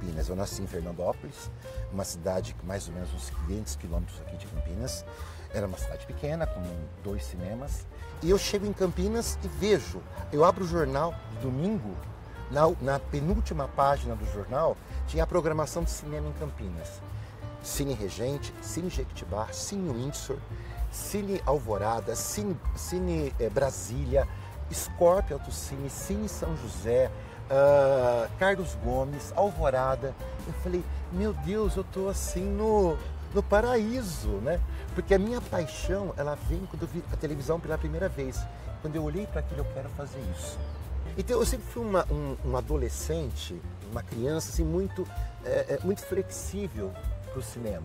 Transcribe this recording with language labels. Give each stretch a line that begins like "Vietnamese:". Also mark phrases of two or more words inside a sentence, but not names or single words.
Portuguese: Eu nasci em Fernandópolis, uma cidade com mais ou menos uns 500 quilômetros aqui de Campinas. Era uma cidade pequena, com 2 cinemas. E eu chego em Campinas e vejo, eu abro o jornal domingo, na penúltima página do jornal, tinha a programação de cinema em Campinas. Cine Regente, Cine Jequitibá, Cine Windsor, Cine Alvorada, Cine Brasília, Scorpio Autocine, Cine São José, Carlos Gomes, Alvorada. Eu falei, meu Deus, eu tô assim no paraíso, né? Porque a minha paixão, ela vem quando eu vi a televisão pela primeira vez. Quando eu olhei para aquilo, eu quero fazer isso. Então, eu sempre fui um adolescente, uma criança assim, muito flexível para o cinema.